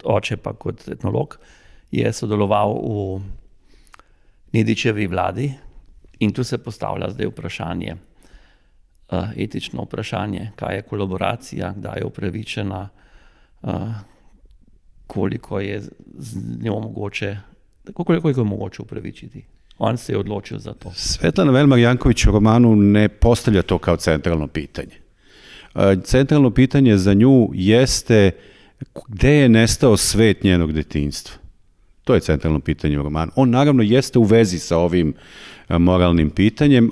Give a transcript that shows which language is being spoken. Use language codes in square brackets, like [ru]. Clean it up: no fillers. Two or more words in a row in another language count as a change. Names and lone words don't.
[sl] oče pa kot etnolog, je sodeloval v Nedićevi vladi in tu se postavlja zdaj vprašanje, etično vprašanje, kaj je kolaboracija, kdaj je upravičena, koliko je z njo mogoče, koliko je mogoče upravičiti. On se je odločil za to. [sr] Svetlana Velmar Janković u romanu ne postavlja to kao centralno pitanje. Centralno pitanje za nju jeste gde je nestao svet njenog detinjstva. To je centralno pitanje u romanu. On naravno jeste u vezi sa ovim moralnim pitanjem.